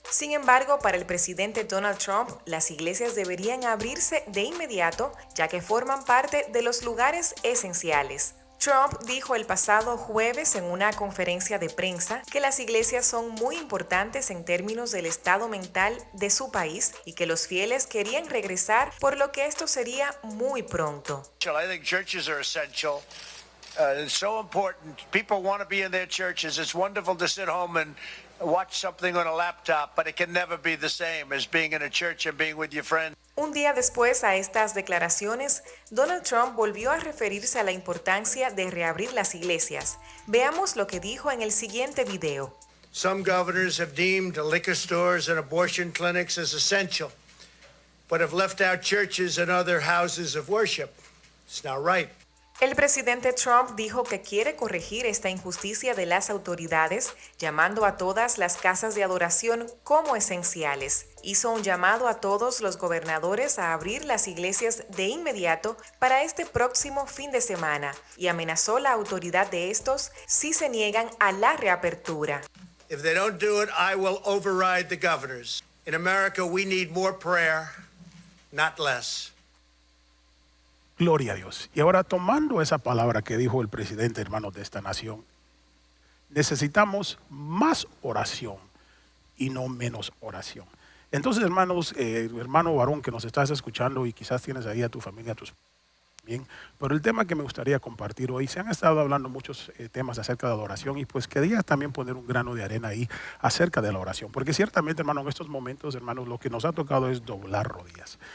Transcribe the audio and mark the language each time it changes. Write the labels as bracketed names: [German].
[Spanish] Sin embargo, para el presidente Donald Trump, las iglesias deberían abrirse de inmediato, ya que forman parte de los lugares esenciales. Trump dijo el pasado jueves en una conferencia de prensa que las iglesias son muy importantes en términos del estado mental de su país y que los fieles querían regresar, por lo que esto sería muy pronto. [English] I think churches are essential. It's so important. People want to be in their churches. It's wonderful to sit home and watch something on a laptop, but it can never be the same as being in a church and being with your friends. [Spanish] Un día después a estas declaraciones, Donald Trump volvió a referirse a la importancia de reabrir las iglesias. Veamos lo que dijo en el siguiente video. [English] Some governors have deemed liquor stores and abortion clinics as essential, but have left out churches and other houses of worship. It's not right. [Spanish] El presidente Trump dijo que quiere corregir esta injusticia de las autoridades, llamando a todas las casas de adoración como esenciales. Hizo un llamado a todos los gobernadores a abrir las iglesias de inmediato para este próximo fin de semana y amenazó la autoridad de estos si se niegan a la reapertura. [English] If they don't do it, I will override the governors. In America, we need more prayer, not less. [Spanish] Gloria a Dios. Y ahora, tomando esa palabra que dijo el presidente, hermanos, de esta nación, necesitamos más oración y no menos oración. Entonces, hermanos, hermano varón que nos estás escuchando y quizás tienes ahí a tu familia, a tus bien, pero el tema que me gustaría compartir hoy, se han estado hablando muchos temas acerca de la oración y pues quería también poner un grano de arena ahí acerca de la oración, porque ciertamente, hermano, en estos momentos, hermanos, lo que nos ha tocado es doblar rodillas.